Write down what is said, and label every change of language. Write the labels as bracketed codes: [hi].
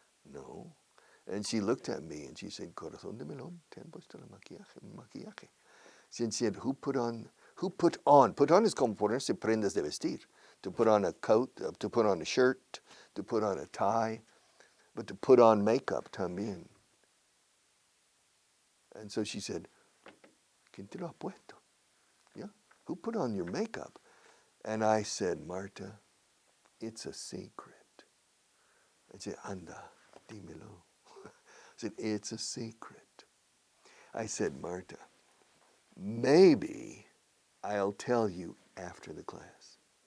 [en] No. And she looked at me and she said, [es] Corazón de melón, te han puesto el maquillaje. [en] She said, who put on? Put on is [es] como ponerse prendas de vestir. [en] To put on a coat, to put on a shirt, to put on a tie, but to put on makeup también. And so she said, [es] ¿Quién te lo ha puesto? [en] Yeah? Who put on your makeup? And I said, Marta, it's a secret. I said, [es] anda, dímelo. [en] I said, it's a secret. I said, Marta, maybe I'll tell you after the class.